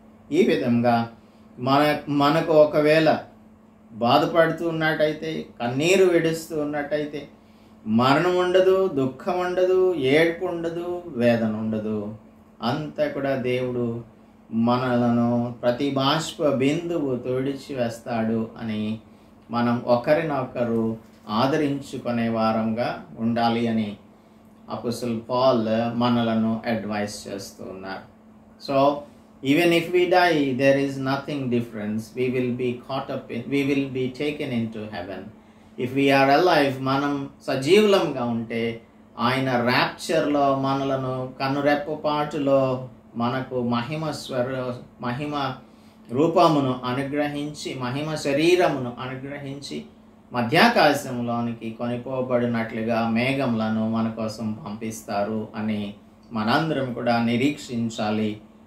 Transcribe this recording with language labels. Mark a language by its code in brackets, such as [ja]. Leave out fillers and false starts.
[te] ఈ విధంగా మనకు ఒకవేళ బాధపడుతూ ఉన్నట్టయితే, కన్నీరు విడుస్తూ ఉన్నట్టయితే మరణం ఉండదు, దుఃఖం ఉండదు, ఏడ్పు ఉండదు, వేదన ఉండదు. అంతా కూడా దేవుడు మనలను ప్రతి బాష్ప బిందువు తుడిచి వేస్తాడు అని మనం ఒకరినొకరు ఆదరించుకునే వారంగా ఉండాలి అని అపోస్తలుడు పాల్ మనలను అడ్వైస్ చేస్తూ ఉన్నారు. [en] So even if we die, there is nothing difference. We will be taken into heaven. If we are alive, [te] మనం సజీవులంగా ఉంటే ఆయన ర్యాప్చర్లో మనలను కనురెప్పపాటులో మనకు మహిమ రూపమును అనుగ్రహించి, మహిమ శరీరమును అనుగ్రహించి మధ్యాకాశంలోనికి కొనిపోబడినట్లుగా మేఘములను మన కోసం పంపిస్తారు అని మనందరం కూడా నిరీక్షించాలి.